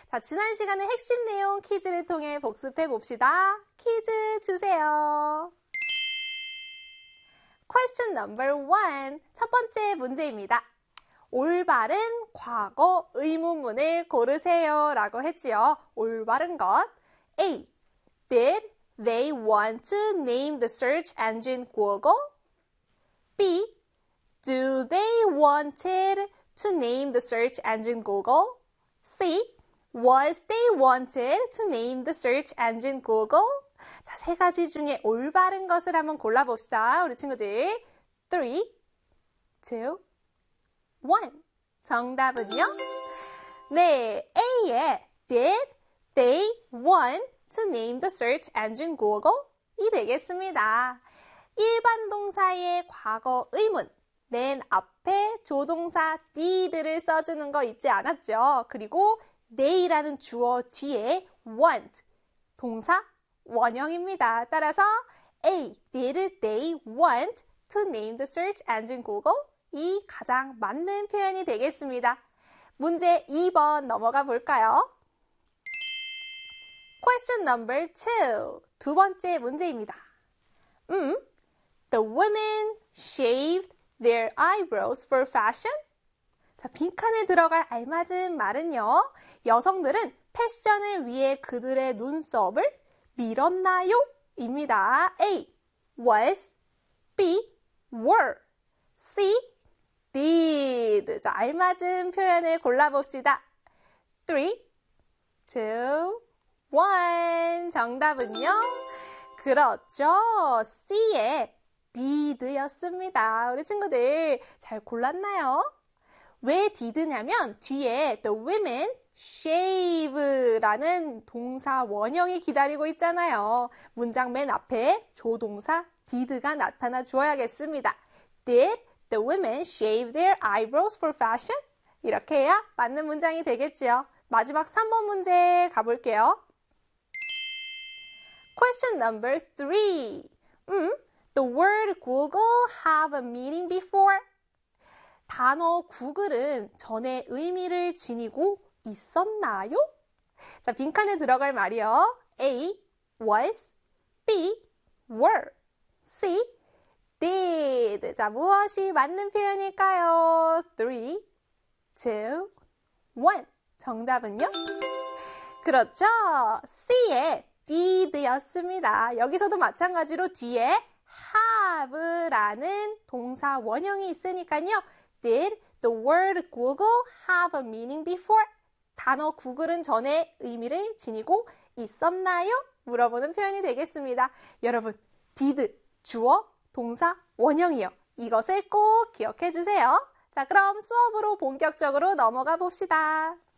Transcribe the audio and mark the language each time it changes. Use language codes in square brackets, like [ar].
[ko] 자, 지난 시간에 핵심 내용 퀴즈를 통해 복습해봅시다. 퀴즈 주세요. [en] Question number one. [ko] 첫 번째 문제입니다. 올바른 과거 의문문을 고르세요 라고 했지요. 올바른 것. A. [en] Did they want to name the search engine Google? B. Do they wanted to name the search engine Google? C. Was they wanted to name the search engine Google? [ko] 자, 세 가지 중에 올바른 것을 한번 골라봅시다. 우리 친구들. 3, 2, 1. 정답은요? [en] 네, A에 Did they want to name the search engine Google? [ko] 이 되겠습니다. 일반 동사의 과거 의문. 맨 앞에 조동사 did를 써주는 거 잊지 않았죠? 그리고 they라는 주어 뒤에 want, 동사 원형입니다. [en] 따라서 A, did they want to name the search engine Google? [ko] 이 가장 맞는 표현이 되겠습니다. 문제 2번 넘어가 볼까요? [en] Question number 2. [ko] 두 번째 문제입니다. [en] The women shaved their eyebrows for fashion? [ko] 자, 빈칸에 들어갈 알맞은 말은요. 여성들은 패션을 위해 그들의 눈썹을 밀었나요? [en] 입니다. A. Was. B. Were. C. Did. [ko] 자, 알맞은 표현을 골라봅시다. 3, 2, 1. 정답은요. 그렇죠. C에 did였습니다. 우리 친구들 잘 골랐나요? 왜 did냐면 뒤에 [en] the women shave [ko] 라는 동사 원형이 기다리고 있잖아요. 문장 맨 앞에 조동사 did가 나타나 주어야겠습니다. [en] Did the women shave their eyebrows for fashion? [ko] 이렇게 해야 맞는 문장이 되겠지요. 마지막 3번 문제 가볼게요. [en] Question number 3. The word Google have a meaning before? [ko] 단어 구글은 전에 의미를 지니고 있었나요? 자, 빈칸에 들어갈 말이요. [en] A. Was. B. Were. C. Did. [ko] 자, 무엇이 맞는 표현일까요? 3, 2, 1. 정답은요? 그렇죠. C에 did였습니다. 여기서도 마찬가지로 뒤에 have라는 동사 원형이 있으니까요. [en] Did the word Google have a meaning before? [ko] 단어 구글은 전에 의미를 지니고 있었나요? 물어보는 표현이 되겠습니다. 여러분, did, 주어, 동사, 원형이요. 이것을 꼭 기억해 주세요. 자, 그럼 수업으로 본격적으로 넘어가 봅시다.